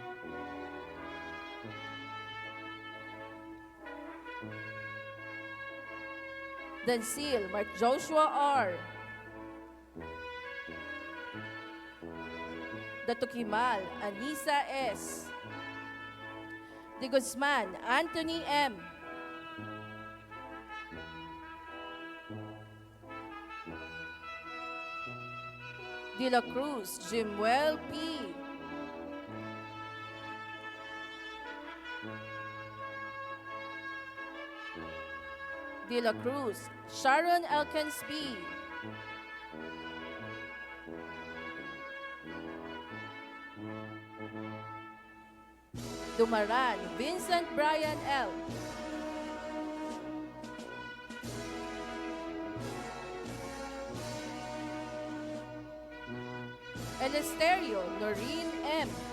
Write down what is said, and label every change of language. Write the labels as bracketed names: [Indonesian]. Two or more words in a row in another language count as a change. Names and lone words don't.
[Filipino] Dancil Mark Joshua R. Datukimal Anisa S. De Guzman Anthony M. De La Cruz Jimuel P. De La Cruz Sharon Elkins B. Dumaran Vincent Brian L. Elesterio Noreen M.